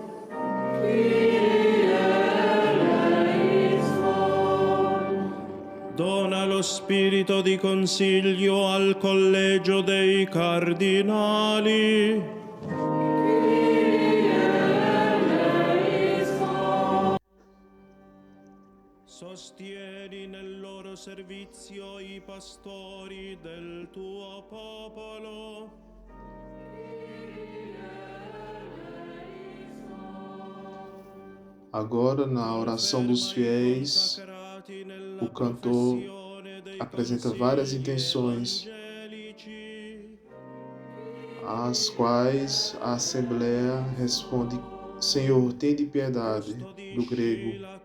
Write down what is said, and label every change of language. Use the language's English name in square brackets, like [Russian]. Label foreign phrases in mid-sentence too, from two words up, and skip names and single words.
[Italian] Dona lo spirito di consiglio al collegio dei cardinali. Sostieni nel loro servizio i pastori del tuo popolo. [Portuguese] Agora, na oração dos fiéis, o cantor apresenta várias intenções, às quais a Assembleia responde: Senhor, tende piedade, do grego.